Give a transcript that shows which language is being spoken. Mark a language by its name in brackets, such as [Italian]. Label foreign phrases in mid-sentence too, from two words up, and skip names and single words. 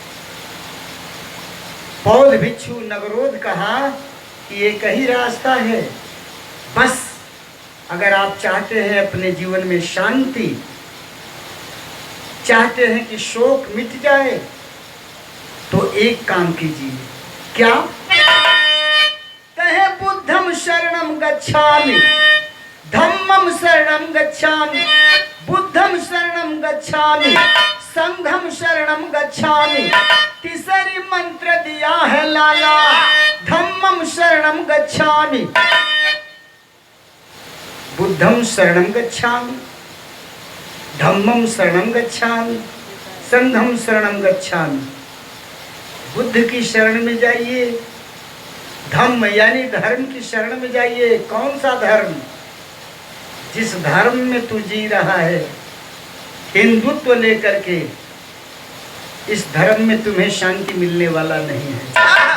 [Hindi] बौद्ध भिक्षु नगरोध कहा कि एक ही रास्ता है, बस अगर आप चाहते हैं अपने जीवन में शांति, चाहते हैं कि शोक मिट जाए, तो एक काम कीजिए। क्या? [Pali] कहे बुद्धम शरणम गच्छामि, धम्मम शरणम गच्छामि, बुद्धम शरणम गच्छामि, संघम शरणम गच्छामि। [Hindi] तीसरी मंत्र दिया है लाला, [Pali] धम्मम शरणम गच्छामि, बुद्धम शरणम गच्छामि, धम्मम शरणम गच्छामि, संघम शरणम गच्छामि। [Hindi] बुद्ध की शरण में जाइए, धम्म यानी धर्म की शरण में जाइए। कौन सा धर्म? जिस धर्म में तू जी रहा है, हिंदुत्व लेकर के, इस धर्म में तुम्हें शांति मिलने वाला नहीं है।